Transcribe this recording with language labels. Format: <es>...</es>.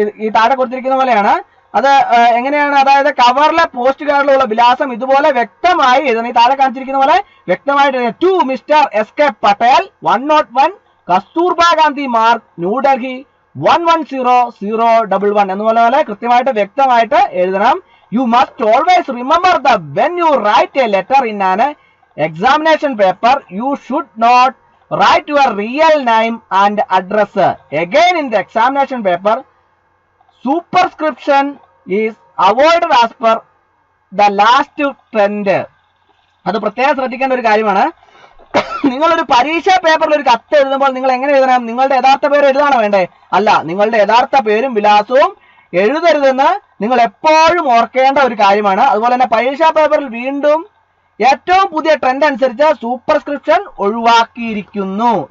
<ml>ഈ താഴെ കൊടുത്തിരിക്കുന്ന പോലെയാണ്. അത് എങ്ങനെയാണ്? അതായത് കവറിലെ പോസ്റ്റ് കാർഡിലുള്ള വിലാസം ഇതുപോലെ വ്യക്തമായി എഴുതണം. ഈ താഴെ കാണിച്ചിരിക്കുന്ന പോലെ വ്യക്തമായിട്ട് to mister SK Patel 101 Kasturba Gandhi Marg New Delhi 110011 എന്നുപോലെ കൃത്യമായിട്ട് വ്യക്തമായിട്ട് എഴുതണം.</ml> <en>You must always remember the when you write a letter in an examination paper, you should not write your real name and address. Again, in the examination paper, superscription is avoided as per the last trend.</en> <ml>അത് പ്രത്യേകം ശ്രദ്ധിക്കേണ്ട ഒരു കാര്യമാണ്. നിങ്ങളൊരു പരീക്ഷാ പേപ്പറിൽ ഒരു കത്ത് എഴുതുമ്പോൾ നിങ്ങൾ എങ്ങനെ എഴുതണം? നിങ്ങളുടെ യഥാർത്ഥ പേര് എഴുതാണോ വേണ്ടേ? അല്ല, നിങ്ങളുടെ യഥാർത്ഥ പേരും വിലാസവും എഴുതരുതെന്ന് നിങ്ങൾ എപ്പോഴും ഓർക്കേണ്ട ഒരു കാര്യമാണ്. അതുപോലെ തന്നെ പരീക്ഷാ പേപ്പറിൽ വീണ്ടും ഏറ്റവും പുതിയ ട്രെൻഡ് അനുസരിച്ച് സൂപ്പർസ്ക്രിപ്ഷൻ ഒഴിവാക്കിയിരിക്കുന്നു.</ml>